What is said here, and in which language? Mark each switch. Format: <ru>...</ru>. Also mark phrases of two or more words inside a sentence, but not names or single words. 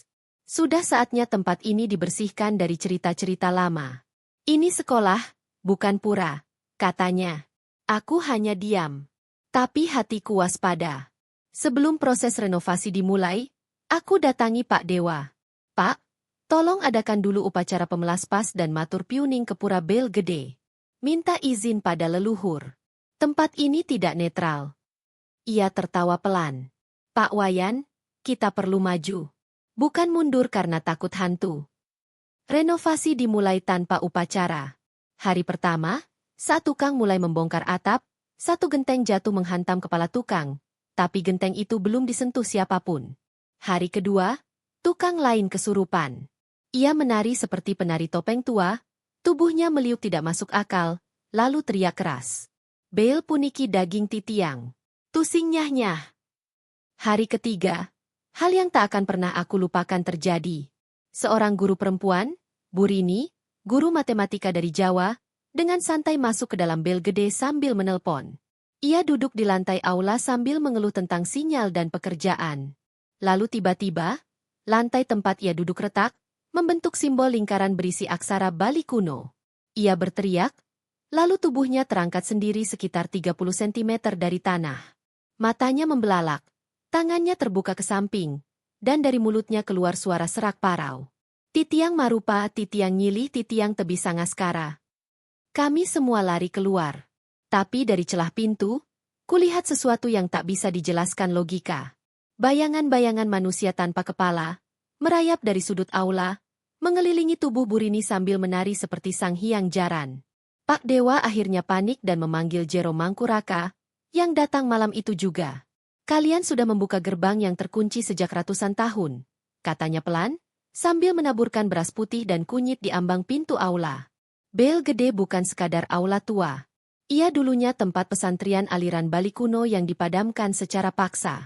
<id>Sudah saatnya tempat ini dibersihkan dari cerita-cerita lama. Ini sekolah, bukan pura, katanya. Aku hanya diam. Tapi hatiku waspada. Sebelum proses renovasi dimulai, aku datangi Pak Dewa. Pak, tolong adakan dulu upacara pemelaspas dan</id> <ban>matur piuning</ban> <id>ke pura bel gede. Minta izin pada leluhur. Tempat ini tidak netral. Ia tertawa pelan. Pak Wayan, kita perlu maju. Bukan mundur karena takut hantu. Renovasi dimulai tanpa upacara. Hari pertama, saat tukang mulai membongkar atap, satu genteng jatuh menghantam kepala tukang, tapi genteng itu belum disentuh siapapun. Hari kedua, tukang lain kesurupan. Ia menari seperti penari topeng tua, tubuhnya meliuk tidak masuk akal, lalu teriak keras.</id> <ban>Bel puniki daging titiang. Tusing nyah-nyah.</ban> <id>Hari ketiga, hal yang tak akan pernah aku lupakan terjadi. Seorang guru perempuan, Bu Rini, guru matematika dari Jawa, dengan santai masuk ke dalam bel gede sambil menelpon. Ia duduk di lantai aula sambil mengeluh tentang sinyal dan pekerjaan. Lalu tiba-tiba, lantai tempat ia duduk retak, membentuk simbol lingkaran berisi aksara Bali kuno. Ia berteriak, lalu tubuhnya terangkat sendiri sekitar 30 cm dari tanah. Matanya membelalak, tangannya terbuka ke samping, dan dari mulutnya keluar suara serak parau.</id> <ban>Titiang marupa, titiang nyilih, titiang tebi sangaskara.</ban> <id>Kami semua lari keluar. Tapi dari celah pintu, kulihat sesuatu yang tak bisa dijelaskan logika. Bayangan-bayangan manusia tanpa kepala, merayap dari sudut aula, mengelilingi tubuh Burini sambil menari seperti sang hyang jaran. Pak Dewa akhirnya panik dan memanggil Jero Mangkuraka, yang datang malam itu juga. Kalian sudah membuka gerbang yang terkunci sejak ratusan tahun, katanya pelan, sambil menaburkan beras putih dan kunyit di ambang pintu aula. Bel Gede bukan sekadar aula tua. Ia dulunya tempat pesantren aliran Bali kuno yang dipadamkan secara paksa.</id>